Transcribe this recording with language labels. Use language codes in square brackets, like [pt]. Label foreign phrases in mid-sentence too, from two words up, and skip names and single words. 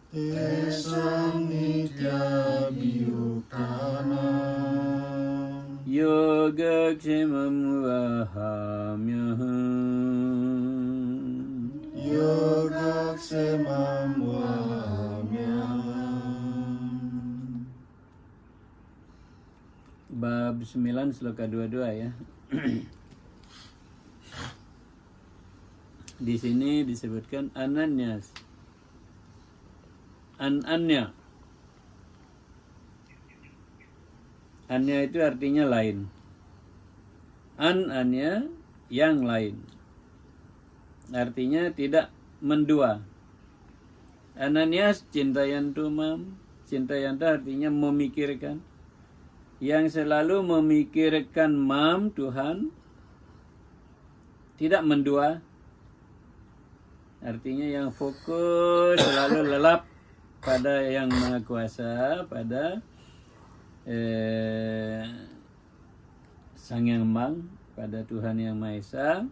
[sa] Tesam nityabhiyuktanam, Yogakshemam vahamyaham, Yogakshemam vahamyaham. [id] Bab 9 sloka 22 ya. Di sini disebutkan ananyas. Anya. Anya itu artinya lain. Anya yang lain. Artinya tidak mendua. [sa] Ananyas cintayantu mam. [id] Cintayanta artinya memikirkan. Yang selalu memikirkan mam Tuhan, tidak mendua. Artinya yang fokus selalu lelap pada yang Maha Kuasa, pada Sang Yang Mang, pada Tuhan Yang Maha Esa.